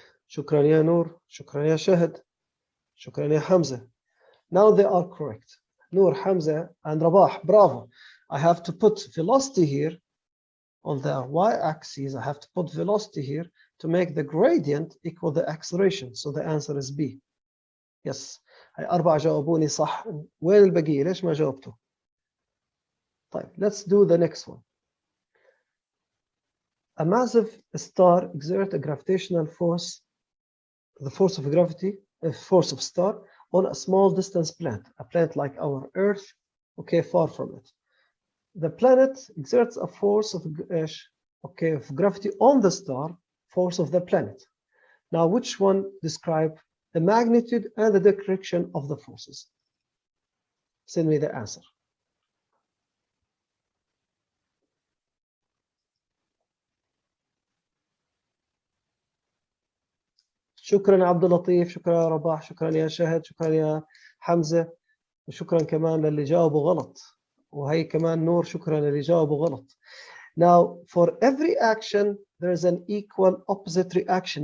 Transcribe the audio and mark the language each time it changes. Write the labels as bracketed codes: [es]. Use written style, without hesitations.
[ar] Shukran ya Noor, shukran ya Shahid, shukran ya Hamza. [en] Now they are correct. Noor, Hamza, and Rabah, bravo. I have to put velocity here on the y-axis. I have to put velocity here to make the gradient equal the acceleration. So the answer is B. Yes. [ar] هاي 4 جاوبوني صح. وين البقية؟ ليش ما جاوبتوا؟ طيب, [en] let's do the next one. A massive star exerts a gravitational force, the force of gravity, a force of star, on a small distance planet, a planet like our Earth, okay, far from it. The planet exerts a force of, of gravity on the star, force of the planet. Now, which one describe the magnitude and the direction of the forces? Send me the answer. [ar] شكرا يا عبد اللطيف، شكرا يا رباح، شكرا يا شهد، شكرا يا حمزة، وشكرا كمان للي جاوبوا غلط، وهي كمان نور شكرا للي جاوبوا غلط. [en] Now, for every action, there is an equal opposite reaction.